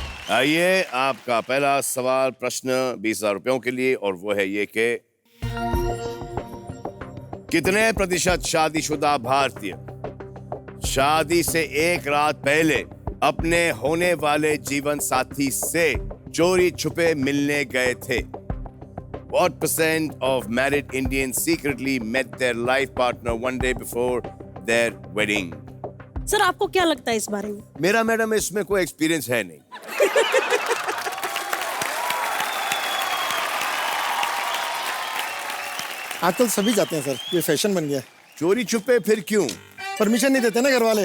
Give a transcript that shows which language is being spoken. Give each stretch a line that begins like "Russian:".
Hindi: आइए, आपका पहला सवाल प्रश्न 20,000 रुपयों के लिए और वो है ये कि कितने प्रतिशत शादीशुदा भारतीय शादी से एक रात पहले अपने होने वाले जीवन साथी से चोरी छुपे मिलने गए थे?
English: What percent of married Indians secretly met their life partner one day before their wedding?
Hindi: Sir आपको क्या लगता है इस बारे में? मेरा मैडम इसमें कोई एक्सपीरियंस है नहीं। आजकल सभी जाते हैं सर, ये फैशन बन गया है। चोरी छुपे फिर क्यों? परमिशन नहीं देते ना घर वाले।